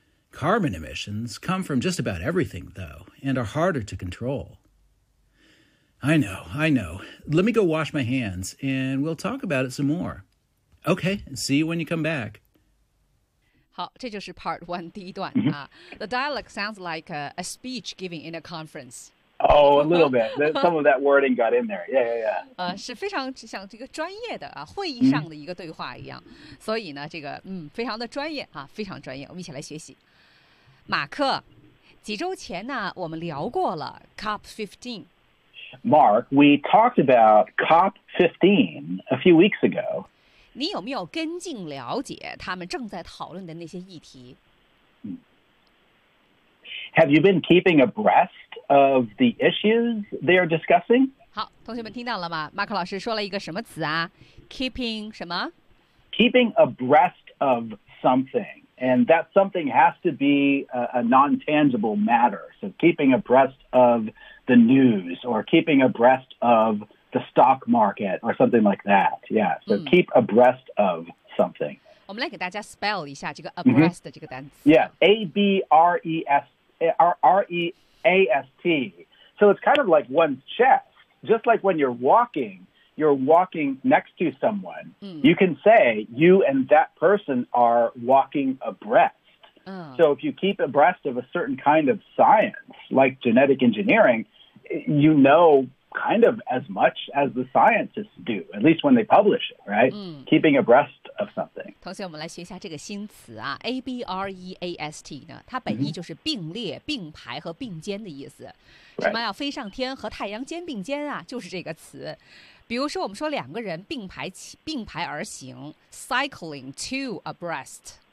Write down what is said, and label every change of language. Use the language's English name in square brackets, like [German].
[English] Carbon emissions come from just about everything, though, and are harder to control. I know. Let me go wash my hands, and we'll talk about it some more. Okay, see you when you come back. [Chinese] 好，这就是 [English] part one [Chinese] 第一段啊。 [English] The dialogue sounds like a speech giving in a conference. Oh, a little bit. Some of that wording got in there. Yeah. [Chinese] 是非常像这个专业的啊，会议上的一个对话一样。 Mm-hmm. 所以呢，这个非常的专业啊，非常专业。我们一起来学习。马克，几周前呢，我们聊过了 COP15。 [English] Mark, we talked about COP15 a few weeks ago. [Chinese] 你有没有跟进了解他们正在讨论的那些议题 [English] ？Have you been keeping abreast of the issues they are discussing? [Chinese] 好，同学们听到了吗？马克老师说了一个什么词啊 ？ [English] Keeping [Chinese] 什么 [English] keeping abreast of something. And that something has to be a non-tangible matter. So keeping abreast of the news or keeping abreast of the stock market or something like that. Yeah, so keep abreast of something. [Chinese] 我们来给大家 spell 一下这个 abreast 的这个单词。 [English] Yeah, A-B-R-E-A-S-T. So it's kind of like one's chest. Just like when you're walking next to someone. You can say you and that person are walking abreast. So if you keep abreast of a certain kind of science, like genetic engineering, you know kind of as much as the scientists do, at least when they publish it, right? Keeping abreast of something. [Chinese] 同学，我们来学一下这个新词啊 ,abreast 呢，它本意就是并列、并排和并肩的意思。什么要飞上天和太阳肩并肩啊，就是这个词。比如说我们说两个人并排而行 , [English] cycling two abreast。